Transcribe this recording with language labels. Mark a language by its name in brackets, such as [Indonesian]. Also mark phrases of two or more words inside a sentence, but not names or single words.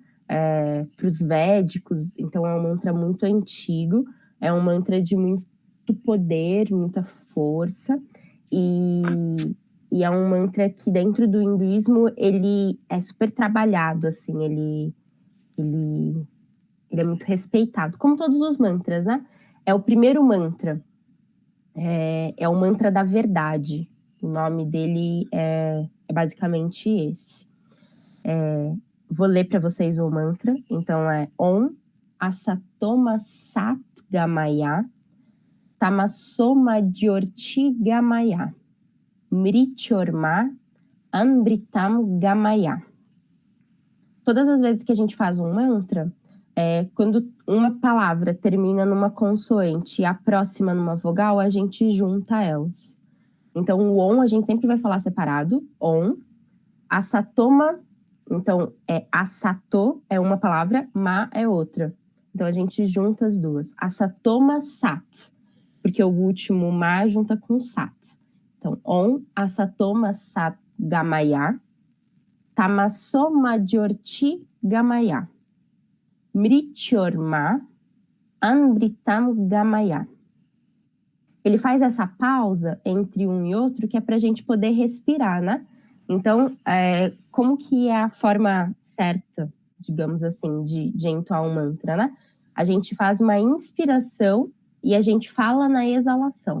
[Portuguese] Para os védicos, então é um mantra muito antigo, é um mantra de muito poder, muita força, e é um mantra que dentro do hinduísmo ele é super trabalhado, assim, ele é muito respeitado, como todos os mantras, né? É o primeiro mantra, é o mantra da verdade, o nome dele é basicamente esse. Vou ler para vocês o mantra. Então é [Sanskrit] ॐ असतोमा सत् गमय तमसोमा ज्योति गमय मृत्युर्मा अमृतम् गमय. [Portuguese] Todas as vezes que a gente faz um mantra, quando uma palavra termina numa consoante e a próxima numa vogal, a gente junta elas. Então o Om a gente sempre vai falar separado. [Sanskrit] ॐ असतोमा. [Portuguese] Então, asato é uma palavra, ma é outra. Então, a gente junta as duas. [Sanskrit] असतोमा सत्, [Portuguese] porque o último ma junta com sat. Então, [Sanskrit] ॐ असतोमा सत् गमय, तमसोमा ज्योति गमय, मृत्युर्मा अमृतम् गमय. [Portuguese] Ele faz essa pausa entre um e outro que é para a gente poder respirar, né? Então, como que é a forma certa, digamos assim, de entoar um mantra, né? A gente faz uma inspiração e a gente fala na exalação.